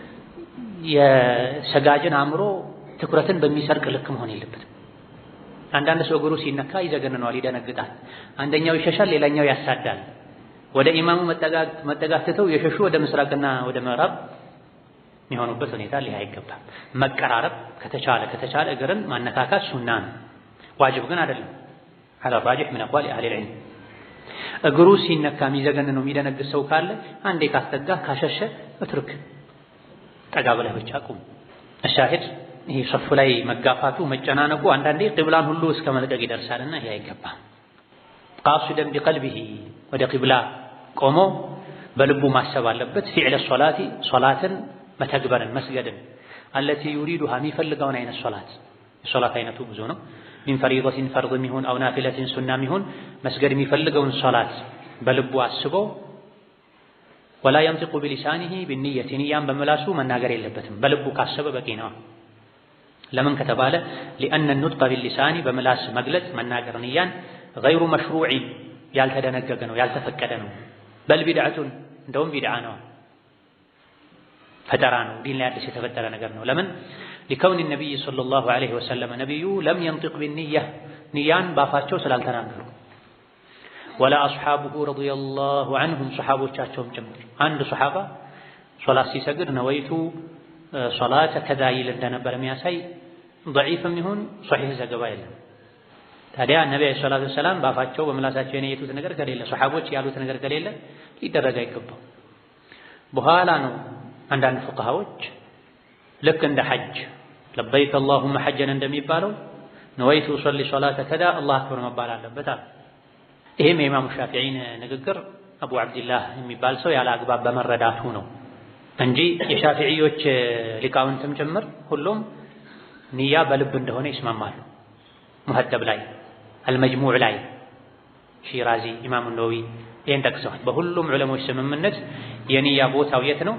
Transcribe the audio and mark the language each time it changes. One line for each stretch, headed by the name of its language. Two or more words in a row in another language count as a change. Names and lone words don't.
Amharic: የሰጋጅን አእምሮ ትኩረትን በሚሰርቅ ልክ መሆን የለበትም። አንዳንድ ሰው እግሩ ሲነካ ይዘገንነዋል፣ ይደነግጣል። አንደኛው ይሸሻል፣ ሌላኛው ያሳዳል። ወደ ኢማሙ መጠጋት ትተው የሸሹ ወደ ምስራቅና ወደ ምዕራብ የሚሆኑበት ሁኔታ ሊህ አይገባም። መቀራረብ ከተቻለ እግርን ማነካካት ሱና ነው። ዋጅብ ግን አይደለም።
Arabic: على الراجح من أقوال أهل العلم
Amharic: እግሩ ሲነካ የሚዘገን ነው የሚደነግጥ ሰው ካለ አንዴ ካስተጋ ካሸሸ እትርክ ጠጋ ብለህ ብቻ ቁም። الشاهد ይሄ ሶፍ ላይ መጋፋቱ መጨናነቁ አንዳንዴ ቂብላን ሁሉ እስከ መልቀቅ ይደርሳልና ይሄ አይገባም።
Arabic: قاصدا بقلبه
Amharic: ወደ ቂብላ ቆሞ በልቡ ማሰብ አለበት።
Arabic: فعل الصلاة
Amharic: ሶላትን መተግበርን መስገድን
Arabic: التي يريدها
Amharic: የሚፈልገውን አይነት ሶላት የሶላት አይነቱ ብዙ ነው።
Arabic: من فريضة فرض
Amharic: ሚሆን
Arabic: أو نافلة سنة
Amharic: ሚሆን መስገድ የሚፈልገውን ሶላት በልቡ አስቦ
Arabic: ولا ينطق بلسانه بالنية
Amharic: ንያን በመላሱ መናገር የለበትም። በልቡ ካሰበ በቂ ነው። ለምን ከተባለ
Arabic: لأن النطق باللسان
Amharic: በመላስ መግለጽ መናገር ንያን
Arabic: غير مشروع
Amharic: ያልተደነገገ ነው ያልተፈቀደ ነው።
Arabic: بل بدعة
Amharic: እንደውም ቢድዓ ነው ፈጠራ ነው ዲን ላይ አዲስ የተፈጠረ ነገር ነው። ለምን
Arabic: لكون النبي صلى الله عليه وسلم نبي لم ينطق بالنية
Amharic: ንያን ባፋቸው ስላልተናገሩ
Arabic: ولا أصحابه رضي الله عنهم
Amharic: صحابዎቻቸውም ጭምር አንድ ሱሐባ ሶላት ሲሰግድ
Arabic: نويت صلاة
Amharic: ከዛ ይል እንደነበር የሚያሳይ ضعيفም ይሁን ሷሂህ ዘገባ የለም። ታዲያ ነብዩ
Arabic: صلى الله عليه وسلم
Amharic: ባፋቸው በመላሳቸው የነየቱት ነገር ከሌለ ሱሐቦች ያሉት ነገር ከሌለ ሊደረግ አይገባው። በኋላ ነው አንዳንድ ፉቃሃዎች ልክ እንደ ሐጅ ለበይከ اللهم حجን እንደሚባለው
Arabic: نويت أصلي صلاة
Amharic: ከዛ
Arabic: الله أكبر
Amharic: መባል አለበት አለ። ይሄም የኢማሙ ሻፊዒን ንግግር አቡ አብዱላህ የሚባል ሰው ያለ አግባብ በመረዳቱ ነው እንጂ የሻፊዒዎች ሊቃውንትም ጭምር ሁሉም ንያ በልብ እንደሆነ ይስማማሉ። ሙሐደብ ላይ አልመጅሙዕ ላይ ሺራዚ ኢማሙ ነወዊ ይሄን ጠቅሰዋል። በሁሉም ዑለሞች ስምምነት የንያ ቦታው የት ነው?